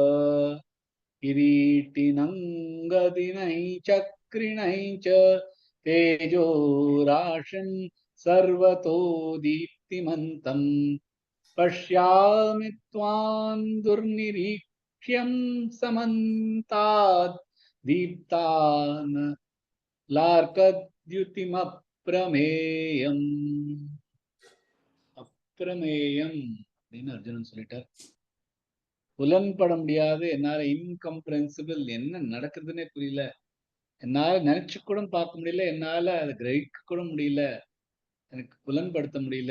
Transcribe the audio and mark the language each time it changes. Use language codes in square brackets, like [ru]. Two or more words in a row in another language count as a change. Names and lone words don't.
[sa] किरीटिनं गदिनै चक्रिणै च तेजो राशिं सर्वतो दीप्तिमन्तं पश्यामि त्वां दुर्निरीक्ष्यं समन्तात् दीप्तान् लार्कद्युतिमप्रमेयम् [ta] அப்பிரமேயம் அப்படின்னு அர்ஜுனன் சொல்லிட்டார். புலன்பட முடியாது, என்னால இன்கம்ப்ரென்சிபிள், என்ன நடக்குதுன்னே புரியல, என்னால நினைச்சு கூட பார்க்க முடியல, என்னால அதை கிரகிக்க கூட முடியல, எனக்கு புலன்படுத்த முடியல.